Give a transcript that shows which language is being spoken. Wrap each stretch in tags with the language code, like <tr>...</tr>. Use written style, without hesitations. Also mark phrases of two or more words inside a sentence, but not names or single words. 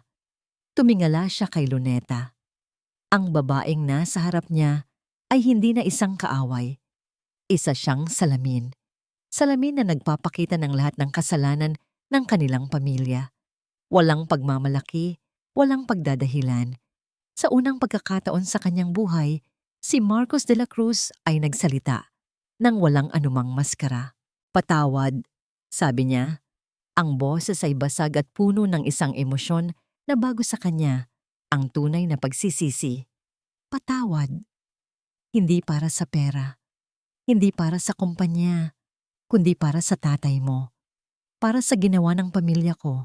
<tl>Tumingala siya kay Luneta. Ang babaeng nasa harap niya ay hindi na isang kaaway. Isa siyang salamin. Salamin na nagpapakita ng lahat ng kasalanan ng kanilang pamilya. Walang pagmamalaki, walang pagdadahilan. Sa unang pagkakataon sa kanyang buhay, si Marcos de la Cruz ay nagsalita nang walang anumang maskara. Patawad, sabi niya. Ang boses ay basag at puno ng isang emosyon na bago sa kanya, ang tunay na pagsisisi. Patawad. Hindi para sa pera, hindi para sa kumpanya, kundi para sa tatay mo, para sa ginawa ng pamilya ko.</tl>